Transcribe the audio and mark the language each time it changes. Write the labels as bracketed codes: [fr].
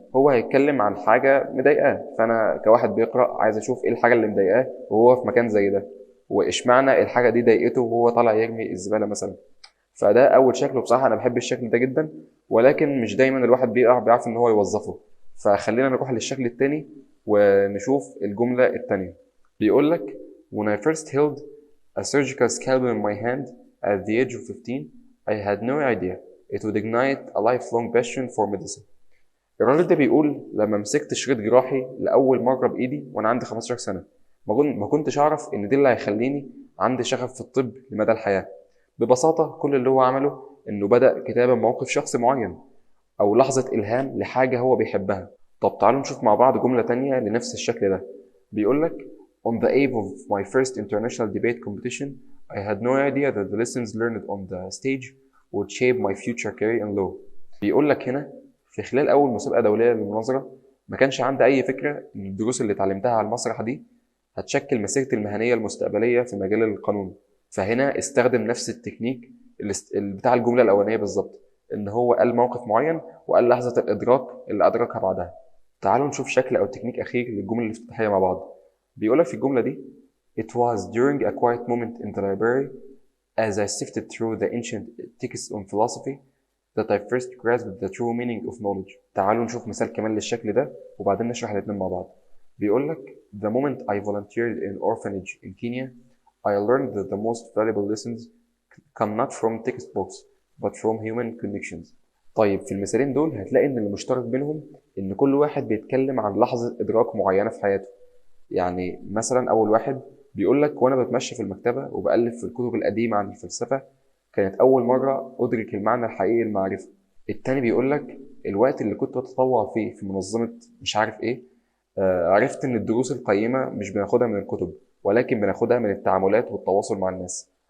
[ar] هو هيتكلم عن حاجة مضايقاه، فأنا كواحد بيقرأ عايز أشوف إيه الحاجة اللي مضايقاه وهو في مكان زي ده، وإشمعنى الحاجة دي ضايقته وهو طالع يرمي الزبالة مثلا. فده أول شكل، وبصراحة أنا بحب الشكل ده جدا، ولكن مش دايما الواحد بيعرف إن هو يوظفه. فخلينا نروح للشكل التاني ونشوف الجملة التانية. بيقول لك [en] When I first held a surgical scalpel in my hand at the age of 15, I had no idea it would ignite a lifelong passion for medicine. [ar] الراجل ده بيقول لما مسكت شريط جراحي لأول مرة بإيدي وأنا عندي 15 سنة، ما كنتش أعرف إن دي اللي هيخليني عندي شغف في الطب لمدى الحياة. ببساطة كل اللي هو عمله إنه بدأ كتابة موقف شخص معين أو لحظة إلهام لحاجة هو بيحبها. طب تعالوا نشوف مع بعض جملة تانية لنفس الشكل ده. بيقول لك [en] On the eve of my first international debate competition, I had no idea that the lessons learned on the stage would shape my future career in law. [ar] بيقول لك هنا في خلال أول مسابقة دولية للمناظرة ما كانش عندي أي فكرة إن الدروس اللي اتعلمتها على المسرح دي هتشكل مسيرتي المهنية المستقبلية في مجال القانون. فهنا استخدم نفس التكنيك بتاع الجملة الأولانية بالظبط، إن هو قال موقف معين وقال لحظة الإدراك اللي أدركها بعدها. تعالوا نشوف شكل أو تكنيك أخير للجملة الافتتاحية مع بعض. بيقولك في الجملة دي [en] It was during a quiet moment in the library as I sifted through the ancient texts on philosophy that I first grasped the true meaning of knowledge. [ar] تعالوا نشوف مثال كمان للشكل ده وبعدين نشرح الاتنين مع بعض. بيقولك [en] The moment I volunteered in orphanage in Kenya, I learned that the most valuable lessons come not from textbooks but from human connections. [ar] طيب في المثالين دول هتلاقي ان المشترك بينهم ان كل واحد بيتكلم عن لحظة ادراك معينة في حياته. يعني مثلا اول واحد بيقول لك وانا بتمشى في المكتبة وبألف في الكتب القديمة عن الفلسفة كانت اول مرة ادرك المعنى الحقيقي للمعرفة. التاني بيقول لك الوقت اللي كنت بتطوع فيه في منظمة مش عارف ايه، عرفت ان الدروس القيمة مش بناخدها من الكتب ولكن بناخدها من التعاملات والتواصل مع الناس.